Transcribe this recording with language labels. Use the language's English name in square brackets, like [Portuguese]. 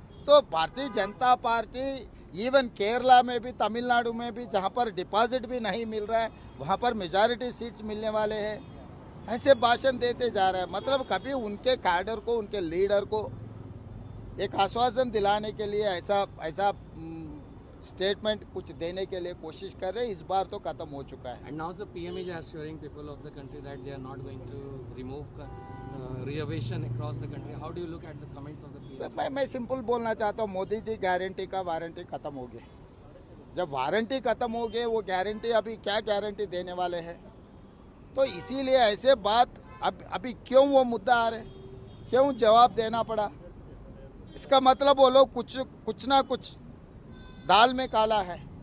[Hindi] तो Bharatiya Janata party even Kerala में भी, तमिलनाडु में भी, जहां पर डिपॉजिट भी नहीं मिल रहा है, वहां पर मेजॉरिटी सीट्स मिलने वाले हैं। ऐसे भाषण देते जा रहे हैं। मतलब कभी उनके कैडर को, उनके लीडर को एक आश्वासन दिलाने के लिए ऐसा ऐसा स्टेटमेंट कुछ देने के लिए कोशिश कर रहे हैं। इस बार तो खत्म हो चुका है। [English] And now the PM is assuring people of the country that they are not going to remove reservation across the country. How do you look at the comments of the PM? [Hindi] मैं simple बोलना चाहता हूँ, Modi ji guarantee का warranty खत्म हो गए। जब warranty खत्म हो गए, वो गारंटी अभी क्या गारंटी देने वाले हैं? तो इसीलिए ऐसे बात अभी क्यों वो मुद्दा आ रहे, क्यों जवाब देना पड़ा? इसका मतलब वो लोग कुछ ना कुछ दाल में काला है।